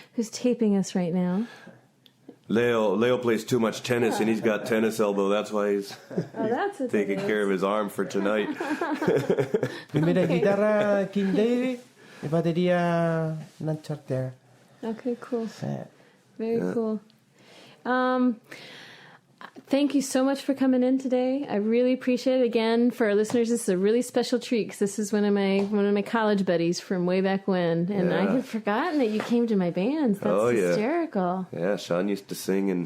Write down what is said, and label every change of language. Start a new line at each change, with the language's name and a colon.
English: Who's taping us right now? Leo plays too much tennis, and he's got tennis elbow. That's why he's Oh, that's it. taking care of his arm for tonight.
Spanish: Primera
English: Okay.
Spanish: guitarra King David y batería Nacho Arteaga.
English: Okay. Cool.
Spanish: Sí.
English: Very cool. Thank you so much for coming in today. I really appreciate it. Again, for our listeners, this is a really special treat because this is one of my college buddies from way back when, and I had forgotten that you came to my bands. That's hysterical. Yeah, Sean used to sing in